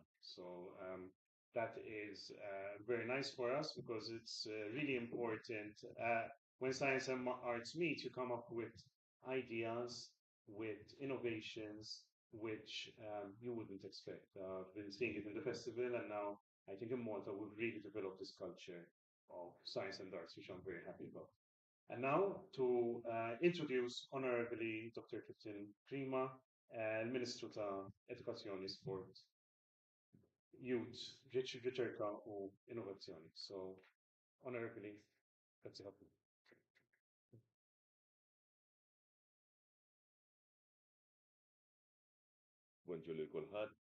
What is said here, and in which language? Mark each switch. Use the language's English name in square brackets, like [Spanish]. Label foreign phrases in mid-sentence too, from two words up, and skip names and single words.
[English] So that is very nice for us because it's really important when science and arts meet, you come up with ideas, with innovations, which you wouldn't expect. I've been seeing it in the festival, and now I think in Malta we've really developed this culture of science and arts, which I'm very happy about. And now to introduce Honorably Dr. [Maltese] Clifton Prima, il-Ministru ta' Edukazzjoni, Sport, Youth, Riċerka u Innovazzjoni. [English] So, Honorably, [Maltese] grazzi ħafna. Bonġu li kulħadd.